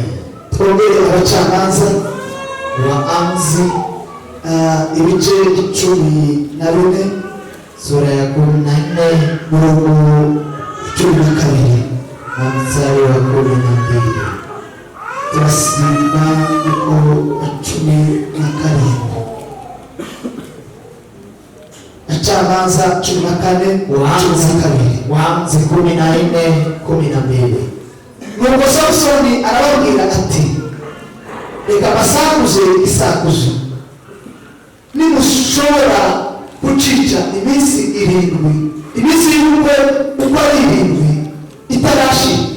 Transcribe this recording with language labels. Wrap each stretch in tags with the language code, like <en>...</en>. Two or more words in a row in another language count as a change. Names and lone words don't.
<sw>Tuongere abacamanza waamuzi ibice 14 sura ya 14 murongo 12 na mstari wa 12. Tunasimama uko 14. Abacamanza 14 waamuzi 14:12.</sw> <rw>Nuko Samsoni arababwira ati reka basakuze isakuzo nimushobora gucica iminsi 7 iminsi y'ubukwe uko ari 7 itarashi</rw>